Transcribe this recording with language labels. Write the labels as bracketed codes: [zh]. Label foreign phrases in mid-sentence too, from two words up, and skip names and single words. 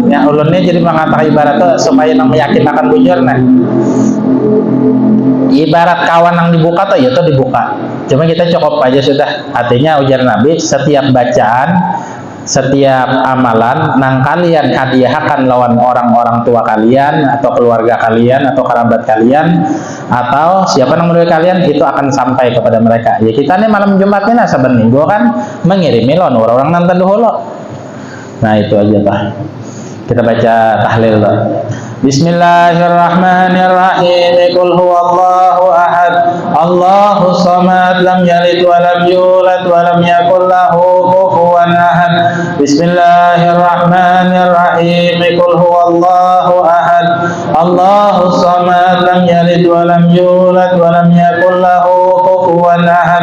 [bjn] Ya ulunnya jadi mengatakan ibarat tuh supaya nang meyakinkan bujur nah. Ibarat kawan yang dibuka tuh ya tuh dibuka. Cuma kita cukup aja sudah. Artinya ujar Nabi, setiap bacaan, setiap amalan nang kalian hadiahkan lawan orang-orang tua kalian atau keluarga kalian atau kerabat kalian atau siapa yang menurut kalian, itu akan sampai kepada mereka. Ya kita nih malam Jumat ini saban minggu kan mengirimi lawan orang-orang nanti dulu. Nah itu aja Pak. Kita baca tahlil loh. [ar] بسم الله الرحمن الرحيم. قل هو الله أحد، الله الصمد، لم يلد ولم يولد ولم يكن له كفوا أحد. بسم الله الرحمن الرحيم. قل هو الله أحد، الله الصمد، لم يلد ولم يولد ولم يكن له كفوا أحد.